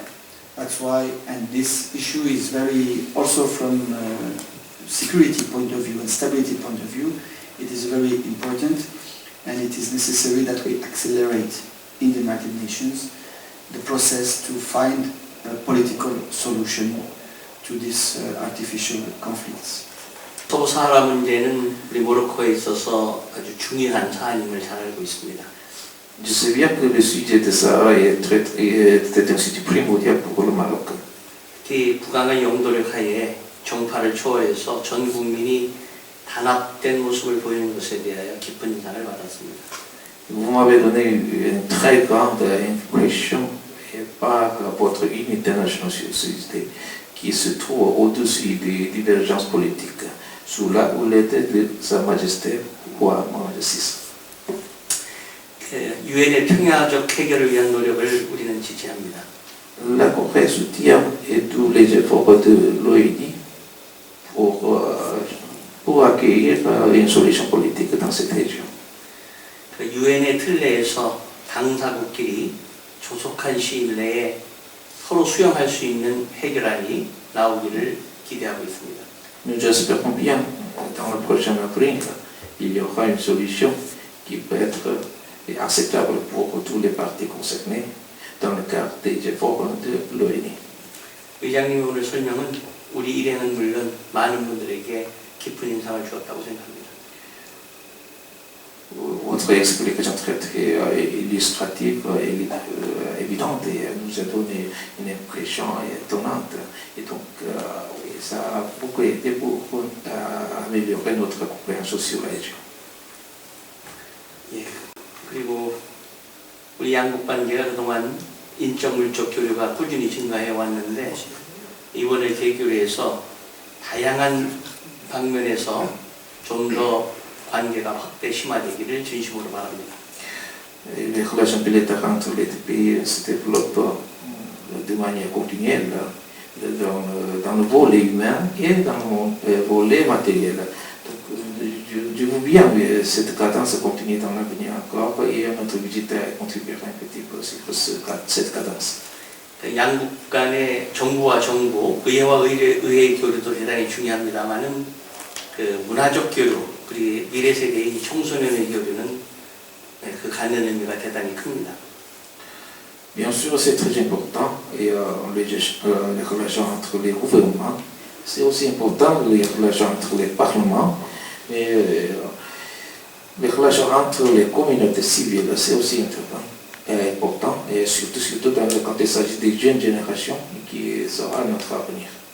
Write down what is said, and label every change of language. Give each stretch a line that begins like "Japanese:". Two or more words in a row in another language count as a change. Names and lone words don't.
English: That's why, and this issue is very, also from security point of view and stability point of view, it is very important, and it is necessary that we accelerate in the United Nations the process to find a political solution to these artificial conflicts.
Korean: 서부사하라 문제는 우리 모로코에 있어서 아주 중요한 사안임을 잘 알고 있습니다.
French: Je sais bien que le sujet de Sahara est un sujet primordial pour le Maroc.
Korean: 특히 북한의 영도력 하에 정파를 초월해서 전 국민이 단합된 모습을 보이는 것에 대하여 깊은 인상을 받았습니다.
French: Vous m'avez donné une très grande impression par votre unité nationale sur ce sujet qui se trouve au-dessus des divergences politiques, sous la houlette de Sa Majesté Roi Mohammed VI.
Korean: 유엔의 평화적 해결을 위한 노력을 우리는 지지합니다.
French: La Corée soutient tous les efforts de l'ONU pour accueillir une solution politique dans cette région.
Korean: 유엔의 틀 내에서 당사국끼리 조속한 시일 내에 서로 수용할 수 있는 해결안이 나오기를 기대하고 있습니다.
French: Nous espérons bien dans le prochain avril, il y aura une solution qui peut être acceptable pour tous les parties concernées dans le cadre des efforts de l'ONU.
Korean: 의장님의 오늘 설명은 우리 일행은 물론 많은 분들에게 깊은 인상을 주었다고 생각합니다.
French: Votre explication très illustrative et évidente et nous a donné une impression étonnante. Et donc, ça a beaucoup aidé pour améliorer notre compréhension sur la région.
Korean: 예, 그리고 우리 양국 관계가 그동안 인적 물적 교류가 꾸준히 증가해 왔는데 이번에 개교회에서 다양한 방면에서 좀 더 관계가 확대 심화되기를 진심으로 바랍니다.
French: Les relations bilatérales entre les deux pays se développent de manière continuelle dans le volet humain et dans le volet matériel. Donc, je veux bien que cette cadence continue dans l'avenir encore et notre visite contribuera un petit peu sur cette cadence.
Korean: 양국 간의 정부와 정부, 의회와 의회 교류도 대단히 중요합니다만은 그 문화적 교류, 그리고 미래 세대인 청소년의 교류는 그 갖는 의미가 대단히 큽니다.
French: Bien sûr, c'est très important et les relations entre les gouvernements, c'est aussi important les relations entre les parlements, mais les relations entre les communautés civiles, c'est aussi important et surtout quand il s'agit des jeunes générations qui sera notre avenir.